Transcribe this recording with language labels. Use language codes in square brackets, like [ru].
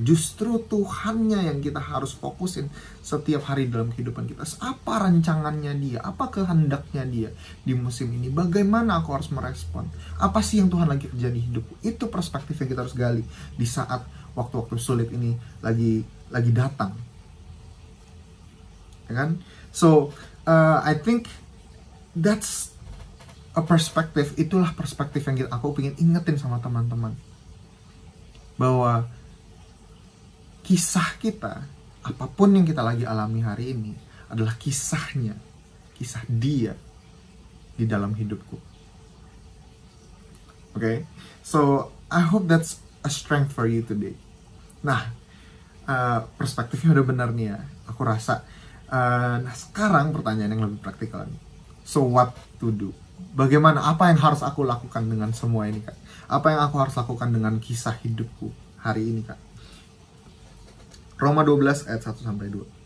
[id] Justru Tuhannya yang kita harus fokusin setiap hari dalam kehidupan kita. Apa rancangannya Dia? Apa kehendaknya Dia di musim ini? Bagaimana aku harus merespon? Apa sih yang Tuhan lagi kerja di hidupku? Itu perspektif yang kita harus gali di saat waktu-waktu sulit ini lagi datang. Ya kan? [en] So, I think that's a perspective. [id] Itulah perspektif yang aku pengen ingetin sama teman-teman. Bahwa kisah kita, apapun yang kita lagi alami hari ini, adalah kisahnya, kisah Dia di dalam hidupku. [en] Okay? So, I hope that's a strength for you today. [id] Nah, perspektifnya udah benar nih ya. Aku rasa. Nah, sekarang pertanyaan yang lebih praktikal nih. [en] So, what to do? [id] Bagaimana, apa yang harus aku lakukan dengan semua ini, Kak? Apa yang aku harus lakukan dengan kisah hidupku hari ini, Kak? Roma 12 ayat 1-2.